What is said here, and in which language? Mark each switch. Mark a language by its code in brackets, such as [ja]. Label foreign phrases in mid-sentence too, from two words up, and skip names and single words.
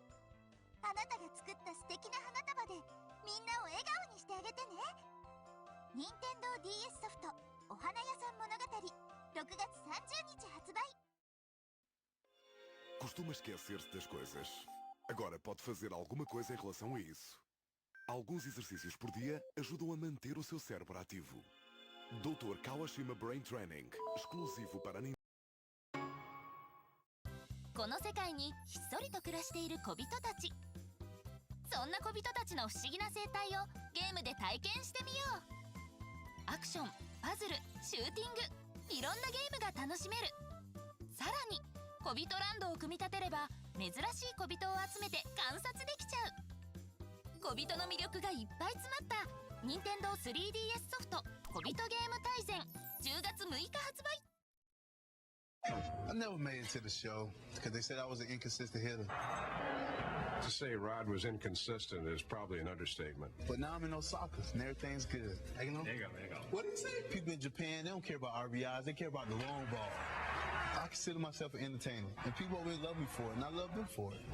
[ja] あなたが作った素敵な花束でみんなを笑顔にしてあげてね。任天堂 DS ソフトお花屋さん物語6月30日発売。 [pt] Costuma esquecer-se das coisas. Agora pode fazer alguma coisa em relação a isso. Alguns exercícios por dia ajudam a manter o seu cérebro ativo. Dr. Kawashima Brain Training, exclusivo para Nintendo. [ja] この世界にひっそりと暮らしている小人たち。そんな小人たちの不思議な生態をゲームで体験してみよう。アクション、パズル、シューティング、いろんなゲームが楽しめる。さらに小人ランドを組み立てれば珍しい小人を集めて観察できちゃう。小人の魅力がいっぱい詰まった任天堂 3DS ソフト小人ゲーム大全10月6日発売。 [en] I never made it to the show because they said I was an inconsistent hitter. To say Rod was inconsistent is probably an understatement. But now I'm in Osaka and everything's good. Hey, you know? There you go. What do you say? People in Japan, they don't care about RBIs, they care about the long ball. I consider myself an entertainer, and people really love me for it, and I love them for it.